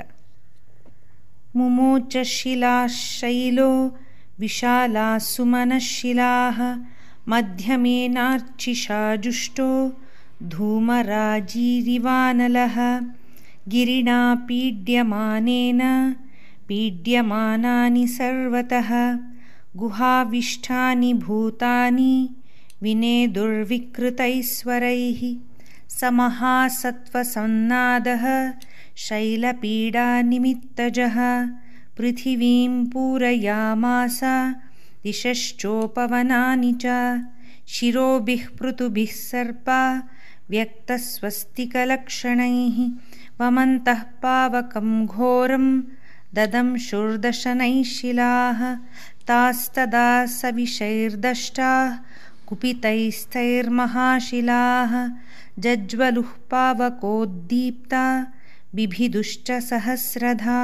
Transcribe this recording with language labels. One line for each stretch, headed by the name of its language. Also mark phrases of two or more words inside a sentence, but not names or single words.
Sanskrit: ಮುಮೋಚ ಶಿಲಾಶೈಲೋ ವಿಶಾಲಾ ಸುಮನಶಿಲಾಃ ಮಧ್ಯಮೇನಾರ್ಚಿಷಾಜುಷ್ಟೋ ಧೂಮರಾಜೀರಿವಾನಲಃ ಗಿರಿಣಾ ಪೀಡ್ಯಮಾನಾನಿ ಸರ್ವತಃ ಗುಹಾವಿಷ್ಠಾನಿ ಭೂತಾನಿ ವಿನೇದುರ್ವಿಕೃತೈಸ್ವರೈಃ ಸಮಹಾಸತ್ವಸನ್ನಾದಃ ಶೈಲಪೀಡಾನಿಮಿತ್ತಜಃ ಪೃಥಿವೀಂ ಪೂರಯಾಮಾಸ ದಿಶಶ್ಚೋಪವನಾನಿ ಚ ಶಿರೋಭಿಃ ಪೃಥುಭಿಃ ಸರ್ಪಾ ವ್ಯಕ್ತಸ್ವಸ್ತಿಕಲಕ್ಷಣೈಃ ವಮಂತಃ ಪಾವಕಂ ಘೋರಂ ದದಂಶುರ್ದಶನೈಃ ಶಿಲಾಃ ತಾಸ್ತದಾ ಸವಿಶೈರ್ದಷ್ಟಾಃ ಕುಪಿತೈಸ್ತೈರ್ಮಹಾಶಿಲಾಃ ಜಜ್ವಲುಃ ಪಾವಕೋದ್ದೀಪ್ತಾ ಬಿಭಿದುಶ್ಚ ಸಹಸ್ರಧಾ.